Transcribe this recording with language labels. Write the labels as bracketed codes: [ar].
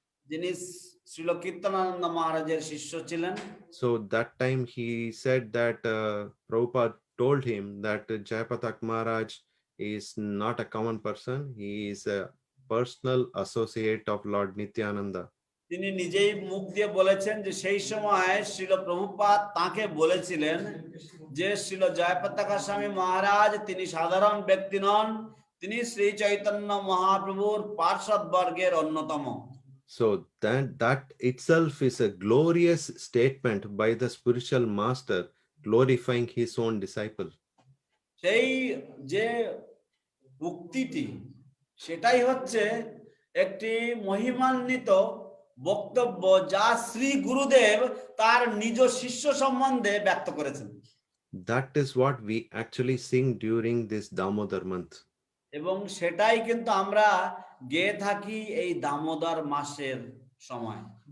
[bn] যিনি শ্রীল কীর্তনানন্দ মহারাজের শিষ্য ছিলেন। [en] So that time he said that Prabhupada told him that Jayapatak Maharaj is not a common person. He is a personal associate of Lord Nityananda. [bn] তিনি নিজেই মুখ দিয়ে বলেছেন যে সেই সময় শ্রীল প্রভুপাদ তাকে বলেছিলেন যে শ্রীল জয়পতাকা স্বামী মহারাজ তিনি সাধারণ ব্যক্তি নন, তিনি শ্রী চৈতন্য মহাপ্রভুর পার্ষদ বর্গের অন্যতম। [en] So that itself is a glorious statement by the spiritual master glorifying his own disciple. [bn] সেই যে উক্তিটি সেটাই হচ্ছে একটি মহিমান্বিত বক্তব্য যা শ্রী গুরুদেব তার নিজ শিষ্য সম্বন্ধে ব্যক্ত করেছেন। [en] That is what we actually sing during this Damodar month. [bn] এবং সেটাই কিন্তু আমরা গেয়ে থাকি এই দামোদর মাসের সময়।